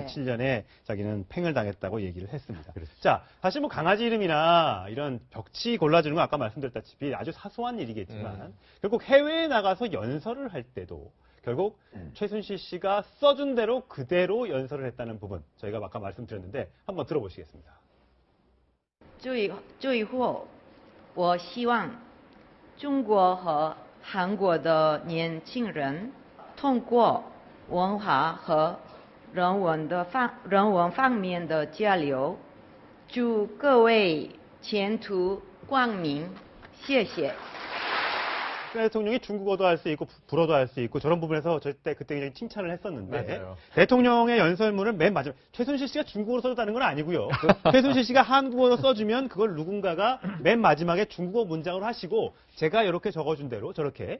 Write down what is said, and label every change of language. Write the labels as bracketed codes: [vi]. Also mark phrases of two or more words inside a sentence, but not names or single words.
[ko] 2007년에 자기는 팽을 당했다고 얘기를 했습니다. 자, 사실 뭐 강아지 이름이나 이런 벽지 골라주는 건 아까 말씀드렸다시피 아주 사소한 일이겠지만 결국 해외에 나가서 연설을 할 때도 결국 최순실 씨가 써준 대로 그대로 연설을 했다는 부분 저희가 아까 말씀드렸는데 한번 들어보시겠습니다. [zh] 最后，我希望中国和韩国的年轻人通过文化和人文方面的交流，祝各位前途光明。谢谢。 [ko] 박근혜 대통령이 중국어도 할 수 있고 불어도 할 수 있고 저런 부분에서 그때 굉장히 칭찬을 했었는데 맞아요. 대통령의 연설문은 맨 마지막 최순실 씨가 중국어로 써줬다는 건 아니고요. 최순실 씨가 한국어로 써주면 그걸 누군가가 맨 마지막에 중국어 문장으로 하시고 제가 이렇게 적어준 대로 저렇게